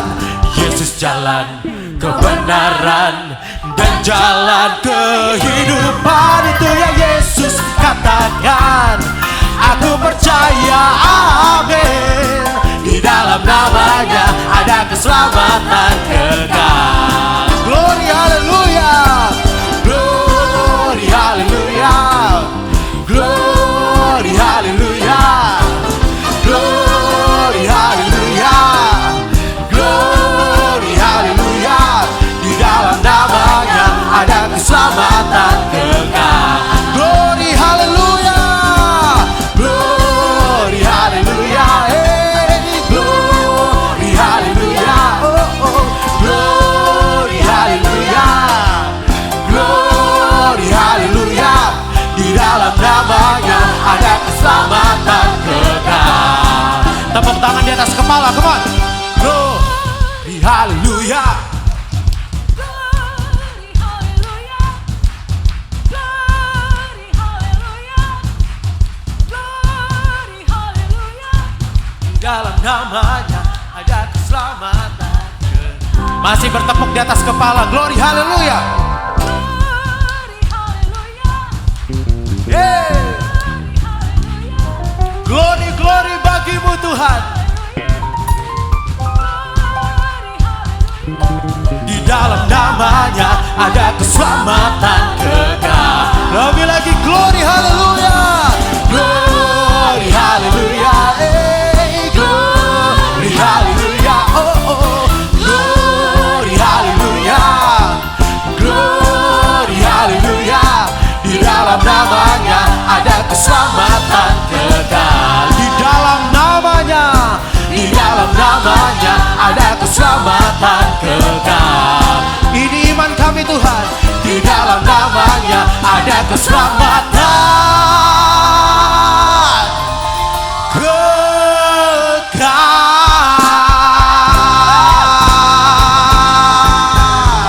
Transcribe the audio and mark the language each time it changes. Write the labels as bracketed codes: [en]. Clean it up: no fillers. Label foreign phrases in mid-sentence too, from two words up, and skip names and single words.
[id] Yesus jalan kebenaran dan jalan kehidupan itu yang Yesus katakan. Aku percaya, amin. Di dalam namanya ada keselamatan kekal. [en] Glory haleluya. Glory haleluya. Glory haleluya. Glory haleluya. Glory haleluya. [id] Di dalam namanya ada keselamatan kekal. [en] Glory haleluya. Glory haleluya. Hey, glory haleluya. Oh oh. Glory haleluya. Glory haleluya. [id] Di dalam namanya ada keselamatan kekal. Tepuk tangan di atas kepala, [en] come on. Glory haleluya. Glory, hallelujah. Glory, hallelujah. Glory, hallelujah. [id] Di dalam namanya ada keselamatan kekal. Masih bertepuk di atas kepala. [en] Glory haleluya. Glory, hallelujah. Hey. Glory glory [id] bagimu Tuhan. Di dalam namanya ada keselamatan kekal. Lebih lagi [en] glory haleluya. Glory haleluya. Hey, glory haleluya. Oh oh. Glory haleluya. Glory haleluya. [id] Di dalam namanya ada keselamatan kekal. Di dalam namanya, di dalam namanya ada keselamatan kekal. Ini iman kami Tuhan. Di dalam namanya ada keselamatan kekal.